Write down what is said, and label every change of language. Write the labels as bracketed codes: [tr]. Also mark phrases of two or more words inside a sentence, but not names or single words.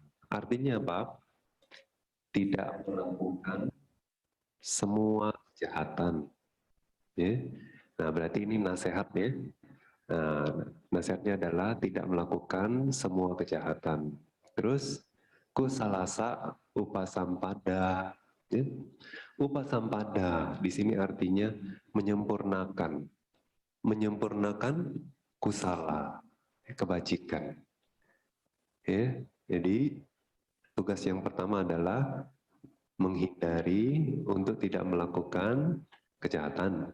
[id] Artinya apa? Tidak melakukan semua kejahatan. Ya. Nah, berarti ini nasihat ya. Nah, nasihatnya adalah tidak melakukan semua kejahatan. Terus [pi] kusalasa upasampada. [id] Ya. Upasampada di sini artinya menyempurnakan, menyempurnakan kusala, kebajikan. Ya, jadi tugas yang pertama adalah menghindari untuk tidak melakukan kejahatan.